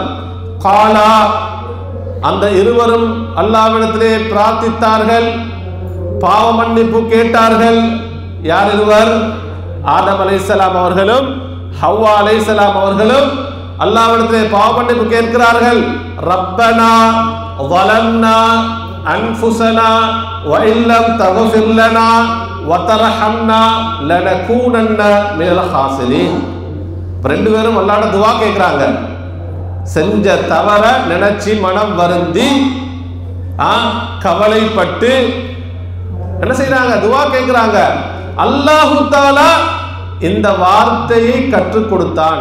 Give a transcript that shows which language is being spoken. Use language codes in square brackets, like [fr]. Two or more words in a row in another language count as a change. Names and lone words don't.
[ta] காலா, அந்த இருவரும் அல்லாஹ்விடத்திலே பிரார்த்தித்தார்கள், பாவ மன்னிப்பு கேட்டார்கள். யார் இருவர்? ஆதம் அலைஹிஸ்ஸலாம் அவர்களும் ஹவ்வா அலைஹிஸ்ஸலாம் அவர்களும் அல்லாஹ்விடத்திலே பாவ மன்னிப்பு கேட்கிறார்கள். [ar] ரப்பனா ظلمنا أنفسنا وإن لم تغفر لنا وترحمنا لنكونن من الخاسرين. [ta] ரெண்டு பேரும் அல்லாஹ்ட்ட துஆ கேட்கிறாங்க. செஞ்ச தவற நினைச்சி மனம் வருந்தி கவலைப்பட்டு என்ன செய்யறாங்க? துஆ கேட்கிறாங்க. [ar] الله تعالى [ta] இந்த வார்த்தையை கற்றுக் கொடுத்தான்.